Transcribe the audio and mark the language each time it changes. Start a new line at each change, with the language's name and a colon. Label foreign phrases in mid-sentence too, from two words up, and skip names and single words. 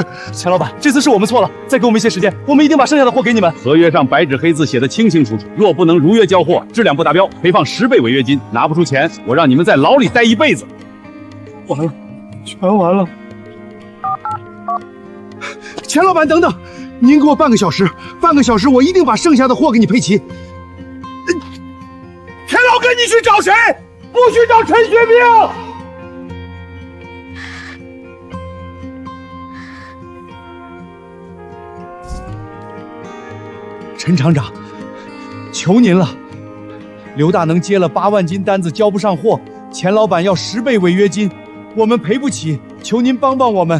Chinese: 钱老板，这次是我们错了，再给我们一些时间，我们一定把剩下的货给你们。合约上白纸黑字写的清清楚楚，若不能如约交货，质量不达標，賠放10倍違約金。拿不出錢，我讓你們在牢裡待一輩子。完了，全完了。錢老板，等等，您給我半個小時，半個小時我一定把剩下的貨給你配齊。田老哥，你去找誰？不許找陳學兵！陈廠長，求您了，劉大能接了8萬斤單子交不上貨，錢老板要10倍違約金，我們賠不起，求您幫幫我們。